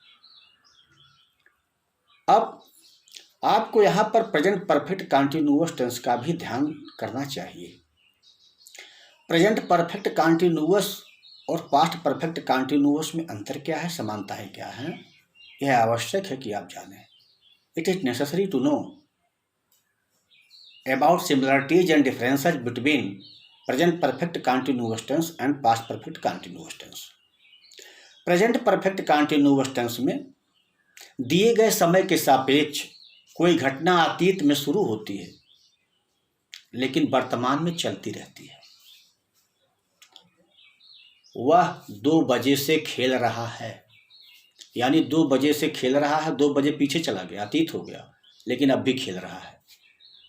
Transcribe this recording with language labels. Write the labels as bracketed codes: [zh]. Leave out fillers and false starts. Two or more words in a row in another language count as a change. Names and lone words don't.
[hi] अब आपको यहाँ पर [en] present perfect continuous tense [hi] का भी ध्यान करना चाहिए। [en] present perfect continuous [hi] और [en] past perfect continuous [hi] में अंतर क्या है, समानताएं क्या हैं, यह आवश्यक है कि आप जानें। [en] It is necessary to know about similarities and differences between present perfect continuous tense and past perfect continuous tense. Present perfect continuous tense [hi] में दिए गए समय के सापेक्ष कोई घटना अतीत में शुरू होती है लेकिन वर्तमान में चलती रहती है। वह 2 बजे से खेल रहा है, यानी 2 बजे से खेल रहा है, 2 बजे पीछे चला गया, अतीत हो गया, लेकिन अब भी खेल रहा है।